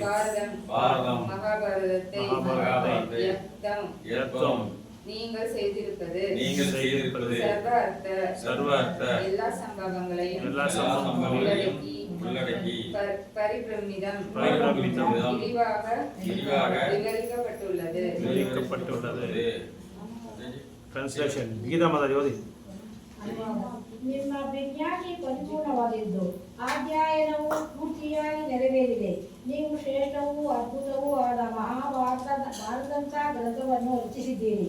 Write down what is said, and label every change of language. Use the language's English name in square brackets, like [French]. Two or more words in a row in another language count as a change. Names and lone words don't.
[Tamil] பாரதம் மகாபாரதத்தை நீங்கள் செய்திருப்பது சர்வ அர்த்த எல்லா சம்பவங்களையும் உள்ளடக்கி பரிபிரமிதம் விரிவாக விவரிக்கப்பட்டுள்ளது. [Kannada] ಟ್ರಾನ್ಸ್ಲೇಷನ್ ಗೀತಾ ಮಾತಾ ಓದಿ. ನಿಮ್ಮ ಪ್ರಜ್ಞಾನಿ ಪರಿಪೂರ್ಣವಾದದ್ದು. ಅಧ್ಯಯನವು ಪೂರ್ತಿಯಾಗಿ ನೆರವೇರಿದೆ. ನೀವು ಶ್ರೇಷ್ಠವೂ ಅದ್ಭುತವೂ ಆದ ಭಾರತದಂಥ ಗ್ರಂಥವನ್ನು ರಚಿಸಿದ್ದೀರಿ.